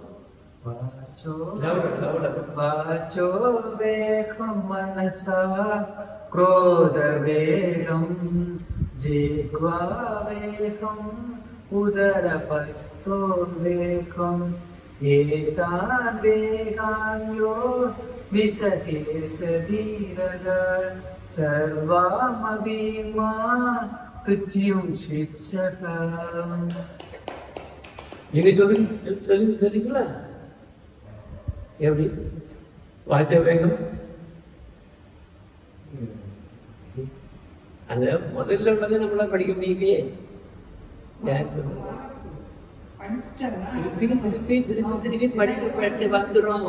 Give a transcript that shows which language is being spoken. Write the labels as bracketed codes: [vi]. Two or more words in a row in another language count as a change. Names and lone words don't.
[sa] वाचो वेगं मनसा क्रोध वेगं जिह्वा वेगं उदरपस्थो वेगं एतान् वेगान्यो विसहे धीरः सर्वामपीमां पृथिवीं सशेष्यात्. [ta] நீங்க சொல்லுங்களா? எப்படி வாச்ச வேகம்? அந்த முதல்ல உள்ளதை நம்மளால படிக்க முடியலையே. திருப்பி படிச்சு வந்துடும்.